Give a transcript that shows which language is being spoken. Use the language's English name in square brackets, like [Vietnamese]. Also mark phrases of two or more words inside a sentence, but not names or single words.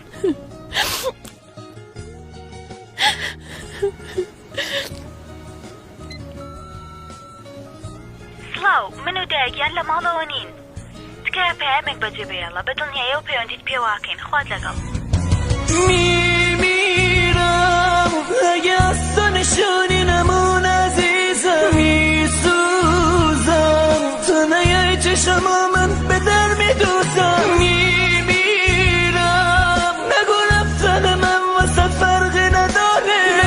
[Central Kurdish] سڵاو من و دایگیان لە ماڵەوە نین. تکایە پەیامێک بەجێ بێڵە بە دڵنیایە و پەیوەندیت پێ واکەین. خوات لەگەڵ. [Persian] میمیرم اگه از تو نشونی نمون عزیزم. میسوزم تو نیای چشما من به در میدوزم. میمیرم نگو رفتن من واسه فرقی نداره.